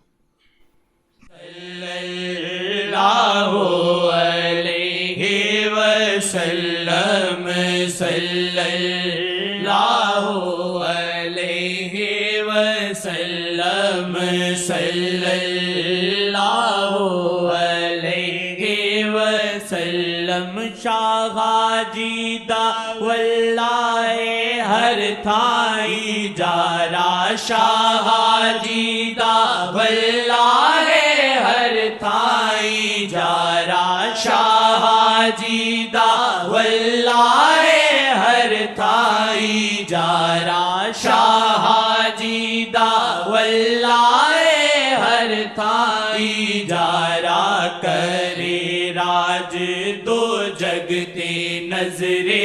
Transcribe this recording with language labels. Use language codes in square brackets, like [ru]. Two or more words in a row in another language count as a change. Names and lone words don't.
[ar] صلی اللہ علیہ وسلم صلی اللہ علیہ وسلم صلی اللہ علیہ [pa] وسلم شاہ جی دا واللہ ہر تھائی جارا شاہ جی دا واللہ ہر تھائی جارا شاہ جی دا واللہ ہر تھائی جارا شاہ جی دا واللہ ہر تھائی جارا کرے راج دو جگتے نظر